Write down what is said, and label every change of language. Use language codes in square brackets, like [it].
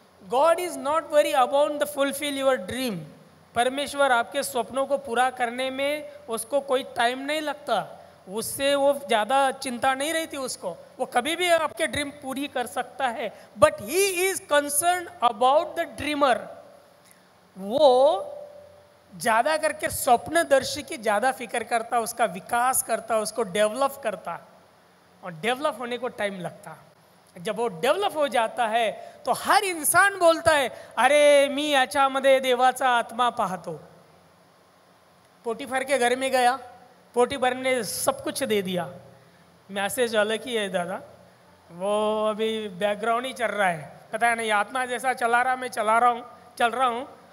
[en] God is not very about the fulfil your dream. [hi] परमेश्वर आपके स्वप्नों को पूरा करने में उसको कोई टाइम नहीं लगता, उससे वो ज़्यादा चिंता नहीं रहती उसको, वो कभी भी आपके ड्रीम पूरी कर सकता है। [en] But he is concern about the dreamer. [hi] वो ज़्यादा करके स्वप्नदर्शी की ज़्यादा फिक्र करता, उसका विकास करता, उसको डेवलप करता, और डेवलप होने को टाइम लगता। जब वो डेवलप हो जाता है तो हर इंसान बोलता है, अरे [mr] मी याच्यामध्ये देवाचा आत्मा पाहतो। [hi] पोटीफर के घर में गया, पोटीफर ने सब कुछ दे दिया। मैसेज अलग ही है दादा, वो अभी बैकग्राउंड ही चल रहा है, पता नहीं आत्मा जैसा चला रहा, मैं चल रहा हूँ।